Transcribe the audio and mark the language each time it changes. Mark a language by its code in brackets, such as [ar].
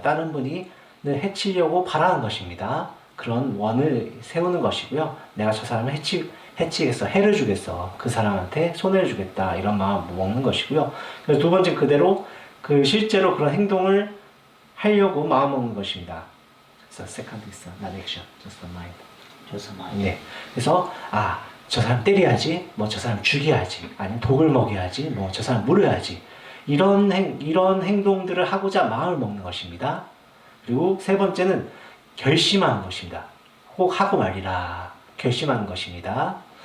[ko] 다른 분이 해치려고 바라는 것입니다. 그런 원을 세우는 것이고요. 내가 저 사람을 해치겠어, 해를 주겠어, 그 사람한테 손해를 주겠다, 이런 마음을 먹는 것이고요. 그래서 두 번째 그대로 실제로 그런 행동을 하려고 마음 먹는 것입니다. [en] 그래서 second is not action, just the mind. [ko] 네. 그래서 저 사람 때려야지, 뭐 저 사람 죽여야지, 아니면 독을 먹여야지, 뭐 저 사람 물어야지, 이런 행동들을 하고자 마음을 먹는 것입니다. 그리고 세 번째는 결심하는 것입니다. 꼭 하고 말이라 결심하는 것입니다.